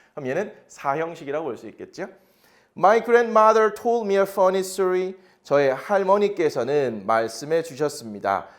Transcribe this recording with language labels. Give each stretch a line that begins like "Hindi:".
Korean: 그럼 얘는 사형식이라고 볼 수 있겠죠.
English: My grandmother told me a funny story.
Korean: 저의 할머니께서는 말씀해 주셨습니다.